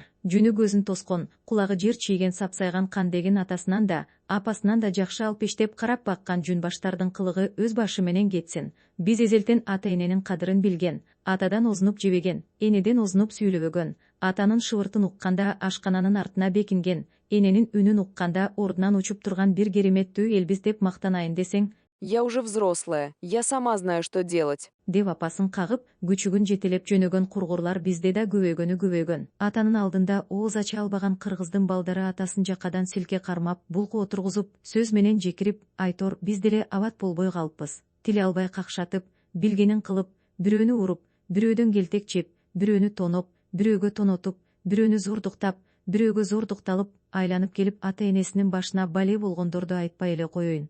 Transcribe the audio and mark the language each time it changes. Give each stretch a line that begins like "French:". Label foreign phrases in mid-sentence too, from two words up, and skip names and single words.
Kyrgyz: Жүнү көзүн тоскон, кулагы жер чийген сапсайган кандегин атасынан да, апасынан да жакшы алпештеп карап баккан жүн баштардын кылыгы өз башы менен кетсин. Биз эзелтен ата-эненин кадырын билген, атадан озунуп жебеген, энеден озунуп сүйлөбөгөн, атанын шыбыртын укканда ашкананын артына бекинген, эненин үнүн укканда ордунан учуп турган бир кереметтүү элбиз деп мактанайын десең,
Russian: Я уже взрослая, я сама знаю, что делать.
Kyrgyz: деп апасын кагып, күчүгүн жетелеп жөнөгөн кургурлар бизде да көбөйгөнү. Атанын алдында ооз ача албаган кыргыздын балдары атасын жакадан силке кармап, булку отургузуп, сөз менен жекирип, айтор биз деле абат болбой калыппыз. Тиле албай какшатып, билгенин кылып, бирөөнү уруп, бирөөдөн келтек жеп, бирөөнү тоноп, бирөөгө тонотуп, бирөөнү зордуктап, бирөөгө зордукталып, айланып келип ата-энесинин башына бале болгондорду айтпай эле коеюн.